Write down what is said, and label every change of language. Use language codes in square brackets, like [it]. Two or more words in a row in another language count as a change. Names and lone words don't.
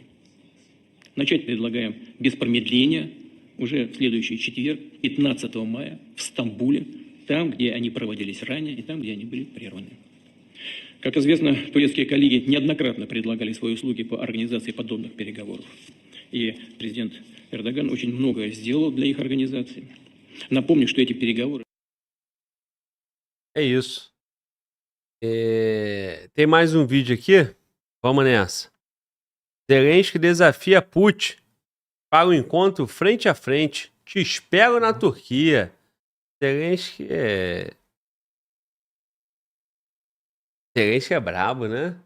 [ru] Начать предлагаем без промедления уже в следующий четверг, 15 мая, в Стамбуле, там, где они проводились ранее и там, где они были прерваны. Как известно, турецкие коллеги неоднократно предлагали свои услуги по организации подобных переговоров. И президент Эрдоган очень многое сделал для их организации. Напомню, что эти переговоры... [pt] É isso. Tem mais um vídeo aqui. Vamos nessa. Zelensky desafia Putin para o encontro frente a frente. Te espero na Turquia. Zelensky é brabo, né?